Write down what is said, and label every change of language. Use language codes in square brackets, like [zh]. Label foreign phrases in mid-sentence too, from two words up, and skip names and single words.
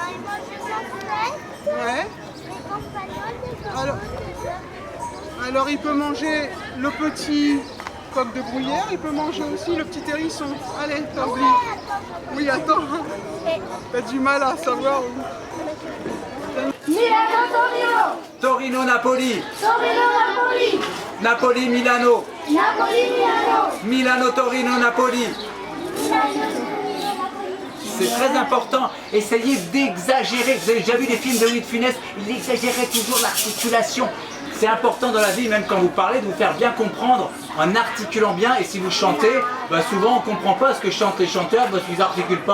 [fr] Ouais. Alors il peut manger le petit coq de bruyère, il peut manger aussi le petit hérisson. Allez, t'as oublié. Oui, attends. T'as du mal à savoir où. Milano Torino. Torino Napoli. Torino Napoli. Napoli Milano. Napoli Milano. Milano Torino Napoli. C'est très important, essayez d'exagérer. Vous avez déjà vu des films de Louis de Funès, il exagérait toujours l'articulation. C'est important dans la vie, même quand vous parlez, de vous faire bien comprendre en articulant bien. Et si vous chantez, souvent on ne comprend pas ce que chantent les chanteurs parce qu'ils n'articulent pas.